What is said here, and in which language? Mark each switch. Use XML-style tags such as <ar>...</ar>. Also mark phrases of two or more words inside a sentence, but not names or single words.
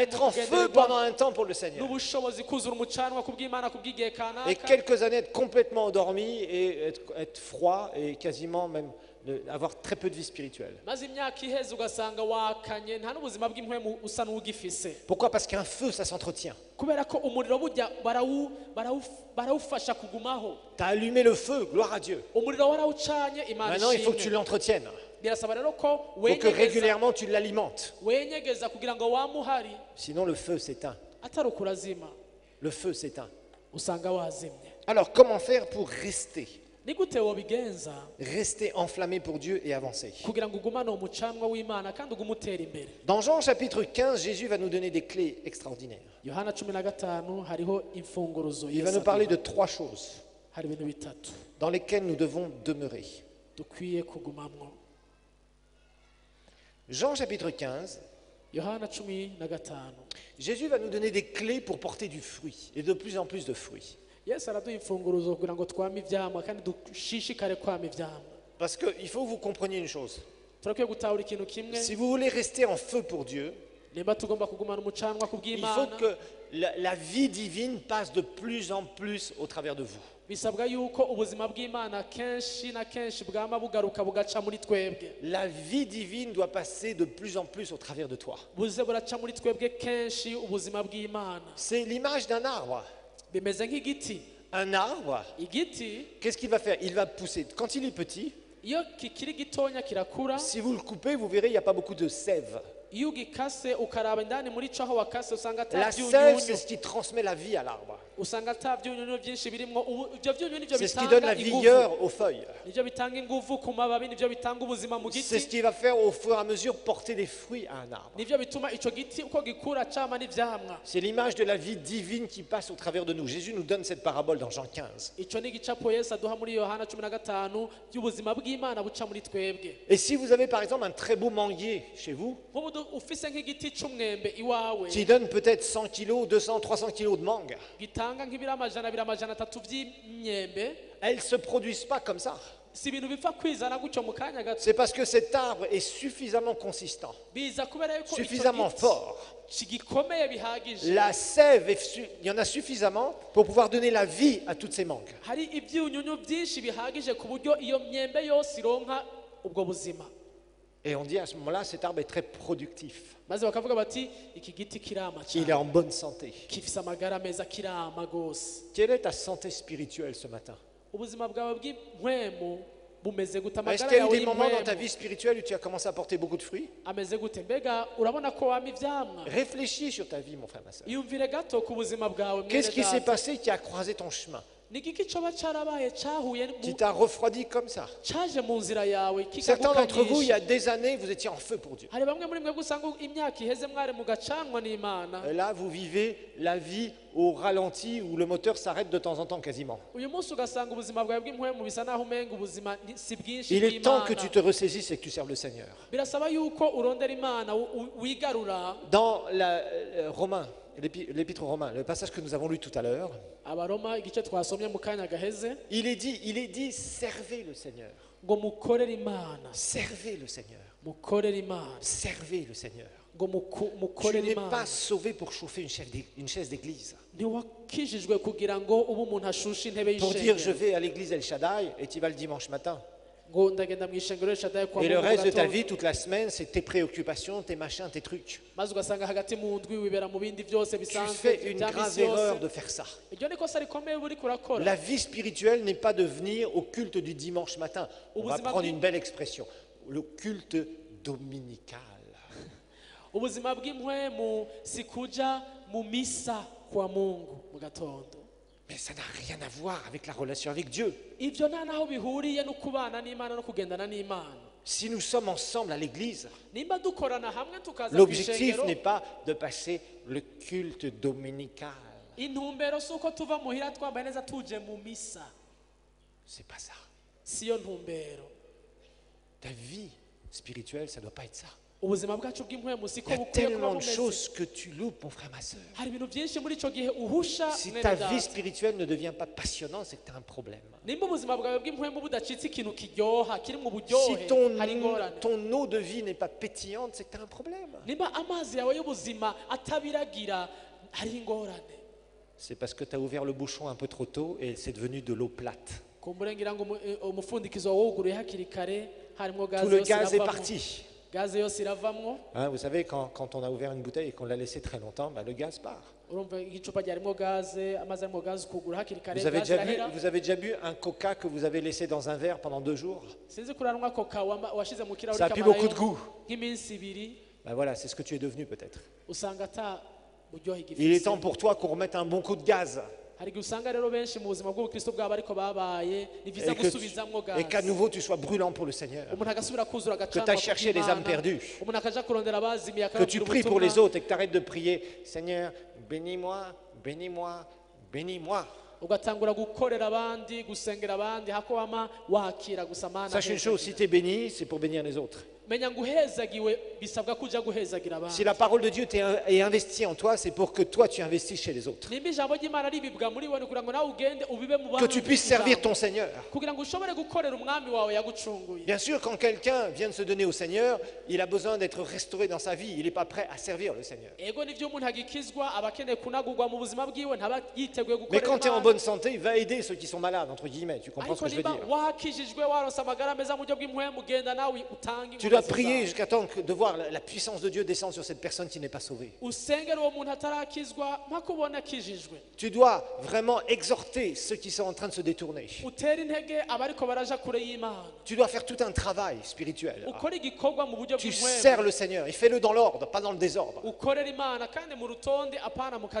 <fr>être en feu pendant un temps pour le Seigneur.</fr> <rn>n'ubushobozi kuzura umucanwa ku bw'Imana ku bw'igihe</rn> <fr>Et</fr> <rn>kanaka,</rn> <fr>quelques années être complètement endormi et être froid et quasiment même avoir très peu de vie spirituelle.</fr> <rn>maze imyaka iheze ugasanga wakanye, nta n'ubuzima bw'impwemu usa n'ugifise.</rn> <fr>Pourquoi? Parce qu'un feu, ça s'entretient.</fr> <rn>kubera ko umuriro burya barawufasha kugumaho.</rn> <fr>Tu as allumé le feu, gloire à Dieu.</fr> <rn>umuriro warawucanye, Imana</rn> <fr>Maintenant, il faut que tu</fr> <rn>ishimwe.</rn> <fr>l'entretiennes.</fr> <rn>birasaba rero ko</rn> <fr>Il faut que régulièrement tu l'alimentes.</fr> <rn>wenyegeza kugira ngo wamuhari,</rn> <fr>Sinon, le feu s'éteint.</fr> <rn>atari ukurazima</rn> <fr>Le feu s'éteint.</fr> <rn>usanga wazimye.</rn> <fr>Alors, comment faire pour rester?</fr> <rn>ni gute wobigenza</rn> <fr>Rester enflammé pour Dieu et avancer.</fr> <rn>kugira ngo ugumane uwo mucanwa w'Imana kandi ugume utera imbere?</rn> <fr>Dans Jean chapitre 15, Jésus va nous donner des clés extraordinaires.</fr> <rn>Yohana 15 hariho imfunguruzo</rn> <fr>Il va</fr> <rn>Yesu</rn> <fr>nous parler de</fr> <rn>aduha.</rn> <fr>3 choses</fr> <rn>hari ibintu bitatu</rn> <fr>dans lesquelles nous devons demeurer.</fr> <rn>dukwiye kugumamwo.</rn> <fr>Jean chapitre 15,</fr> <rn>Yohana 15</rn> <fr>Jésus va nous donner des clés pour porter du fruit et de plus en plus de fruits.</fr> <rn>Yesu araduha imfunguruzo kugira ngo twame ivyamwa kandi dushishikare kwama ivyamwa.</rn> <fr>Parce qu'il faut que vous compreniez une chose.</fr> <rn>turakwiye gutahura ikintu kimwe,</rn> <fr>Si vous voulez rester en feu pour Dieu,</fr> <rn>nimba tugomba kugumana umucanwa ku</rn> <fr>il faut</fr> <rn>bw'Imana,</rn> <fr>que la vie divine passe de plus en plus au travers de vous.</fr> <rn>bisabwa yuko ubuzima bw'Imana kenshi na kenshi bwama bugaruka bugaca muri twebwe.</rn> <fr>La vie divine doit passer de plus en plus au travers de toi.</fr> <rn>buze buraca muri twebwe kenshi ubuzima bw'Imana.</rn> <fr>C'est l'image d'un arbre.</fr> <rn>bimeze nk'igiti.</rn> <fr>Un arbre,</fr> <rn>igiti</rn> <fr>qu'est-ce qu'il va faire? Il va pousser. Quand il est petit,</fr> <rn>iyo kikiri gitonya kirakura,</rn> <fr>si vous le coupez, vous verrez, il n'y a pas beaucoup de sève.</fr> <rn>iyo ugikase ukaraba indani muri cyo aho wakase usanga</rn> <fr>La sève, c'est</fr> <rn>atabyunyunyu</rn> <fr>ce qui transmet la vie à l'arbre.</fr> <rn>usanga atabyunyunyu byinshi birimo ibyo byunyunyu nibyo</rn> <fr>C'est ce qui donne</fr> <rn>bitanga</rn> <fr>la</fr> <rn>ingufu</rn> <fr>vigueur aux feuilles.</fr> <rn>nibyo bitanga ingufu ku mababi nibyo bitanga ubuzima mu</rn> <fr>C'est</fr> <rn>giti</rn> <fr>ce qui va faire au fur et à mesure porter des fruits à un arbre.</fr> <rn>nibyo bituma icyo giti uko gikura cama n'ivyamwa</rn> <fr>C'est l'image de la vie divine qui passe au travers de nous. Jésus nous donne cette parabole dans Jean 15.</fr> <rn>icyo ni igicapo yesu aduha muri yohana 15 by'ubuzima bw'imana buca muri twebwe</rn> <fr>Et si vous avez par exemple un très beau manguier chez vous,</fr> <rn>nk'ubu ufise nk'igiti c'umwembe iwawe</rn> <fr>qui donne peut-être 100 kilos, 200, 300 kilos de mangue,</fr> <rn>gitanga nk'ibiro amajana abiri amajana atatu by'imyembe</rn> <fr>elles ne se produisent pas comme ça.</fr> <rn>si ibintu bipfa kwizana gutyo mu kanya gato</rn> <fr>C'est parce que cet arbre est suffisamment consistant,</fr> <rn>biza kubera yuko icyo</rn> <fr>suffisamment</fr> <rn>giti</rn> <fr>fort.</fr> <rn>kigikomeye bihagije</rn> <fr>La sève, il y en a suffisamment pour pouvoir donner la vie à toutes ces mangues.</fr> <rn>hari ibyunyunyu byinshi bihagije ku buryo iyo myembe yose ironka ubwo buzima</rn> <fr>Et on dit à ce moment-là, cet arbre est très productif.</fr> <rn>maze bakavuga bati iki giti kirama</rn> <fr>Il est</fr> <rn>cyane</rn> <fr>en bonne santé.</fr> <rn>gifise amagara meza kirama gose</rn> <fr>Quelle est ta santé spirituelle ce matin?</fr> <rn>ubuzima bwawe bw'impwemu bumeze gute</rn> <fr>Est-ce</fr> <rn>amagara</rn> <fr>qu'il y a eu</fr> <rn>yawe</rn> <fr>des moments dans ta</fr> <rn>y'impwemu</rn> <fr>vie spirituelle où tu as commencé à porter beaucoup de fruits?</fr> <rn>ameze gute mbega urabona ko wama ivyamwa</rn> <fr>Réfléchis sur ta vie, mon frère, ma soeur.</fr> <rn>iyumvire gato ku buzima bwawe mwene</rn> <fr>Qu'est-ce qui s'est</fr> <rn>data.</rn> <fr>passé qui a croisé ton chemin,</fr> <rn>ni igiki coba carabaye cahuye qui t'a refroidi comme ça? caje mu nzira yawe</rn> <fr>Certains d'entre vous, il y a</fr> <rn>kikagukanyisha</rn> <fr>des années, vous étiez en feu pour Dieu.</fr> <rn>hari bamwe muri mwebwe usanga imyaka iheze mwari mugacanwa n'imana</rn> <fr>Et là, vous vivez la vie au ralenti où le moteur s'arrête de temps en temps quasiment.</fr> <rn>uyu munsi ugasanga ubuzima bwawe bw'impwemu bisa naho umenga ubuzima si bwinshi</rn> <fr>Il est temps que</fr> <rn>bw'imana</rn> <fr>tu te ressaisisses et que tu serves le Seigneur.</fr> <rn>birasaba yuko urondera imana wigarura</rn> <fr>Dans l'épître aux Romains, le passage que nous avons lu tout à l'heure,</fr> <rn>abaroma igice twasomye mu kanya gaheze</rn> <fr>il est dit, servez le Seigneur.</fr> <rn>ngo mukorere imana</rn> <fr>Servez le Seigneur. mukorere imana Servez le Seigneur.</fr> <rn>ngo</rn> <fr>Tu</fr> <rn>mukorere</rn> <fr>n'es</fr> <rn>imana</rn> <fr>pas sauvé pour chauffer une chaise d'église.</fr> <rn>ntiwakijijwe kugira ngo ube umuntu ashushe intebe</rn> <fr>Pour dire je</fr> <rn>y'ishengero</rn> <fr>vais à l'église El Shaddai et tu vas le dimanche matin.</fr> <rn>ngo ndagenda mu ishengero rishadaye kwa</rn> <fr>Et le</fr> <rn>Mungu</rn> <fr>reste de ta</fr> <rn>gatondo.</rn> <fr>vie, toute la semaine, c'est tes préoccupations, tes machins, tes trucs.</fr> <rn>maze ugasanga hagati mu ndwi wibera mu bindi byose</rn> <fr>Tu</fr> <rn>bisanzwe</rn> <fr>fais une</fr> <rn>bya</rn> <fr>grave</fr> <rn>misi yose</rn> <fr>erreur de faire ça.</fr> <rn>iryo ni kosa rikomeye uba uriko urakora</rn> <fr>La vie spirituelle n'est pas de venir au culte du dimanche matin. On va prendre une belle expression. Le culte dominical.</fr> <rn>ubuzima bw'impwemu si kuja mu misa kwa Mungu mu gatondo</rn> <fr>Mais ça n'a rien à voir avec la relation avec Dieu.</fr> <rn>ibyo nta naho bihuriye no kubana n'imana no kugendana n'imana</rn> <fr>Si nous sommes ensemble à l'église,</fr> <rn>nimba dukorana hamwe tukaza ku</rn> <fr>l'objectif</fr> <rn>ishengero</rn> <fr>n'est pas de passer le culte dominical.</fr> <rn>intumbero si uko tuva muhira twambaye neza tuje mu misa</rn> <fr>C'est pas ça.</fr> <rn>siyo ntumbero</rn> <fr>Ta vie spirituelle, ça ne doit pas être ça.</fr> <rn>ubuzima bwacu bw'impwemu siko</rn> <fr>Il y a</fr> <rn>bukwiye kuba</rn> <fr>tellement de</fr> <rn>bumeze</rn> <fr>choses que tu loupes, mon frère, ma soeur.</fr> <rn>hari ibintu byinshi muri icyo gihe uhusha</rn> <fr>Si</fr> <rn>mwene</rn> <fr>ta</fr> <rn>data.</rn> <fr>vie spirituelle ne devient pas passionnante, c'est que tu as un problème.</fr> <rn>nimba ubuzima bwawe bw'impwemu budacitse ikintu kiryoha kiri mu</rn> <fr>Si</fr> <rn>buryohe hari ingorane</rn> <fr>ton eau de vie n'est pas pétillante, c'est que tu as un problème.</fr> <rn>nimba amazi yawe y'ubuzima atabiragira hari ingorane</rn> <fr>C'est parce que tu as ouvert le bouchon un peu trop tôt et c'est devenu de l'eau plate.</fr> <rn>kumbure ngira ngo umupfundikizo wawuguruye hakiri kare harimo</rn> <fr>Tout</fr> <rn>gaze</rn> <fr>le</fr> <rn>yose</rn> <fr>gaz est</fr> <rn>iravamwo</rn> <fr>parti.</fr> <rn>gaze yose iravamwo</rn> <fr>Hein, vous savez, quand on a ouvert une bouteille et qu'on l'a laissé très longtemps, bah, le gaz part.</fr> <rn>urumva igicupa ryarimo gaze amazi arimo gaze ukugura hakiri kare</rn> <fr>Vous avez,</fr> <rn>gaze</rn> <fr>déjà bu,</fr> <rn>irahera</rn> <fr>vous avez déjà bu un coca que vous avez laissé dans un verre pendant 2 jours?</fr> <rn>sinzi kuranywa koka washize mu kirahuri</rn> <fr>Ça a plus</fr> <rn>kamarayo</rn> <fr>beaucoup de goût.</fr> <rn>nk'iminsi ibiri</rn> <fr>Ben voilà, c'est ce que tu es devenu peut-être.</fr> <rn>usanga ata buryohe</rn> <fr>Il est</fr> <rn>igifise</rn> <fr>temps pour toi qu'on remette un bon coup de gaz</fr> <rn>hari igihe usanga rero benshi mu buzima bw'ubukristo bwabo ariko babaye ni byiza gusubizamwo</rn> <fr>et qu'à</fr> <rn>gaze</rn> <fr>nouveau tu sois brûlant pour le Seigneur.</fr> <rn>umuntu agasubira kuzura</rn> <fr>Que</fr> <rn>agacanwa</rn> <fr>tu ailles chercher les âmes perdues.</fr> <rn>umuntu akaja kurondera abazimiye</rn> <fr>Que tu</fr> <rn>akababwira</rn> <fr>pries pour les</fr> <rn>ubutumwa</rn> <fr>autres et que tu arrêtes de prier. Seigneur, bénis-moi, bénis-moi, bénis-moi.</fr> <rn>ugatangura gukorera abandi gusengera abandi hako wama wakira gusa mana</rn> <fr>Sache une chose, si tu es béni, c'est pour bénir les autres.</fr> <rn>menya ngo uhezagiwe bisabwa kuja guhezagira</rn> <fr>Si</fr> <rn>abandi</rn> <fr>la parole de Dieu est investie en toi, c'est pour que toi tu investisses chez les autres.</fr> <rn>nimba ijambo ry'imana ribibwa muri wowe kugira ngo nawe ugende ubibe mu</rn> <fr>Que tu puisses servir</fr> <rn>ijambo.</rn> <fr>ton Seigneur.</fr> <rn>kugira ngo ushobore gukorera umwami wawe yagucunguye</rn> <fr>Bien sûr, quand quelqu'un vient de se donner au Seigneur, il a besoin d'être restauré dans sa vie. Il n'est pas prêt à servir le Seigneur.</fr> <rn>ego nivyo umuntu agikizwa aba akeneye kunagurwa mu buzima bwiwe ntaba yiteguye</rn> <fr>Mais</fr> <rn>gukorera</rn> <fr>quand tu es en</fr> <rn>Imana.</rn> <fr>bonne santé, il va aider ceux qui sont malades, entre guillemets. Tu comprends ce</fr> <rn>ariko que je veux nimba</rn> <fr>dire?</fr> <rn>wakijijwe waronse amagara meza mu buryo bw'impwemu ugenda nawe utanga</rn> <fr>Tu dois dois</fr> <rn>ingeso</rn> <fr>prier</fr> <rn>zawe</rn> <fr>jusqu'à temps de voir la puissance de Dieu descendre sur cette personne qui n'est pas sauvée.</fr> <rn>usengera uwo muntu atarakizwa mpaka ubona akijijwe</rn> <fr>Tu dois vraiment exhorter ceux qui sont en train de se détourner.</fr> <rn>utera intege abariko baraja kure y'imana</rn> <fr>Tu dois faire tout un travail spirituel.</fr> <rn>ukora igikorwa mu buryo</rn> <fr>Tu</fr> <rn>bw'impwemu</rn> <fr>sers le Seigneur et fais-le dans l'ordre, pas dans le désordre.</fr> <rn>ukorera imana kandi mu rutonde apana mu</rn>